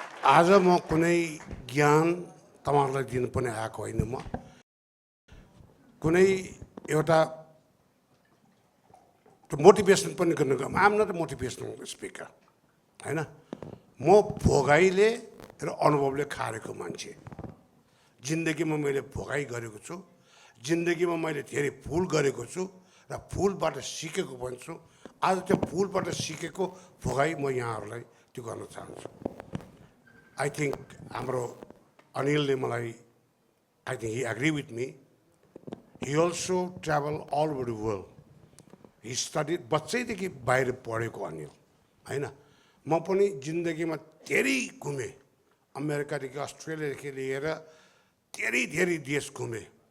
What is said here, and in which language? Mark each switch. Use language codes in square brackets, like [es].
[ne] आज म कुनै ज्ञान तपाईहरुलाई दिन पनि आएको होइन। म कुनै एउटा मोटिभेसन पनि गर्न गएको। [en] I am not a motivational speaker हैन। [ne] म भोगाइले र अनुभवले खारेको मान्छे। जिन्दगीमा मैले भोगाइ गरेको छु, जिन्दगीमा मैले धेरै भुल गरेको छु र भुलबाट सिकेको पनि छु। आज त्यो भुलबाट सिकेको भोगाइ म यहाँहरूलाई त्यो गर्न चाहन्छु। [en] I think [ne] हाम्रो अनिलले मलाई, [en] I think he agree with me. He also travel all over the world. He study, [ne] बच्चैदेखि बाहिर पढेको अनिल होइन। म पनि जिन्दगीमा धेरै घुमेँ, अमेरिकादेखि अस्ट्रेलियादेखि लिएर धेरै देश घुमेँ।